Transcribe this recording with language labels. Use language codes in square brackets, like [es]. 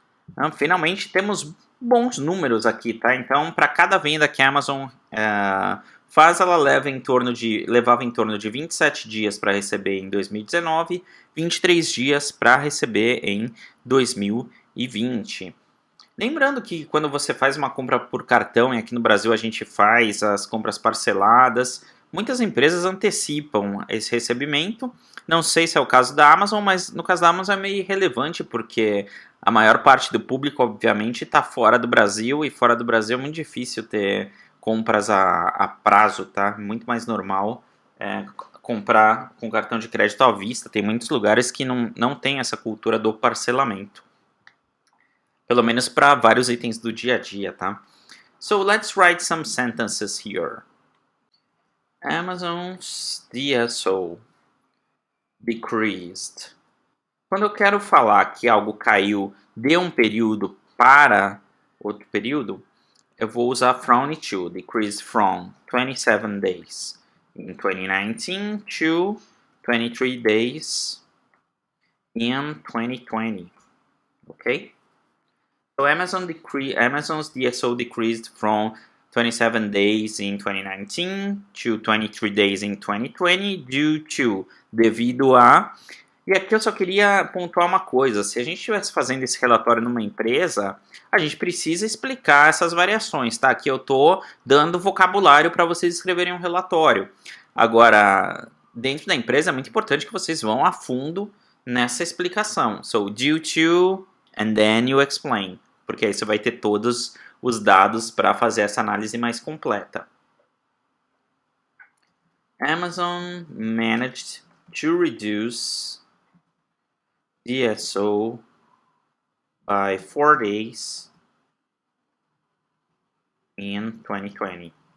[pt] Então, finalmente temos bons números aqui, tá? Então, para cada venda que a Amazon faz, ela levava em torno de 27 dias para receber em 2019, 23 dias para receber em 2020. Lembrando que quando você faz uma compra por cartão, e aqui no Brasil a gente faz as compras parceladas, muitas empresas antecipam esse recebimento. Não sei se é o caso da Amazon, mas no caso da Amazon é meio irrelevante, porque a maior parte do público, obviamente, está fora do Brasil, e fora do Brasil é muito difícil ter compras a prazo, tá? Muito mais normal comprar com cartão de crédito à vista. Tem muitos lugares que não tem essa cultura do parcelamento. Pelo menos para vários itens do dia a dia, tá? [en] So, let's write some sentences here. Amazon's DSO decreased. [pt] Quando eu quero falar que algo caiu de um período para outro período, eu vou usar from e to. [en] Decreased from 27 days in 2019 to 23 days in 2020. Ok? So Amazon's DSO decreased from 27 days in 2019 to 23 days in 2020 due to, [pt] devido a. E aqui eu só queria pontuar uma coisa: se a gente estivesse fazendo esse relatório numa empresa, a gente precisa explicar essas variações, tá? Aqui eu estou dando vocabulário para vocês escreverem um relatório. Agora, dentro da empresa é muito importante que vocês vão a fundo nessa explicação. [en] So, due to, and then you explain. [pt] Porque aí você vai ter todos os dados para fazer essa análise mais completa. [en] Amazon managed to reduce DSO by 4 days in 2020.